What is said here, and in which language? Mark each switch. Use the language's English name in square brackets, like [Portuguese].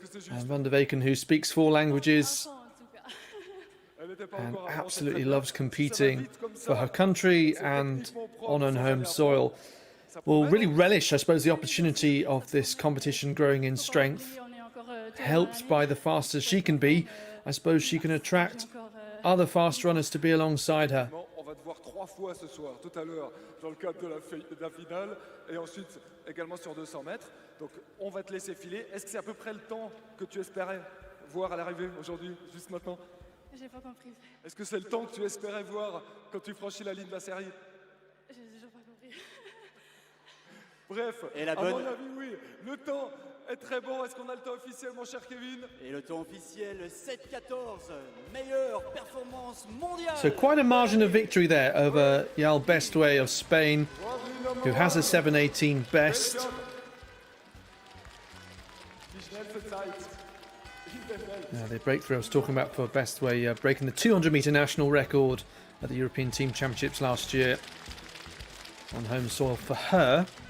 [English] And Van der Wecken, who speaks 4 languages and absolutely loves competing for her country and on her home soil, will really relish, I suppose, the opportunity of this competition growing in strength. Helped by the faster she can be, I suppose she can attract other fast runners to be alongside her. [French] On va te voir 3 fois ce soir, tout à l'heure dans le cadre de la finale et ensuite également sur 200 mètres. Donc on va te laisser filer. Est-ce que c'est à peu près le temps que tu espérais voir à l'arrivée aujourd'hui, juste maintenant? J'ai pas compris. Est-ce que c'est le temps que tu espérais voir quand tu franchis la ligne de la série? J'ai toujours pas compris. Bref, à mon avis, oui, le temps est très bon. Est-ce qu'on a le temps officiel, mon cher Kevin? Et le temps officiel, 7:14, meilleure performance mondiale. [English] So quite a margin of victory there over Yael Bestway of Spain, who has a 7:18 best. Now the breakthrough I was talking about for Bestway, breaking the 200-metre national record at the European Team Championships last year on home soil for her.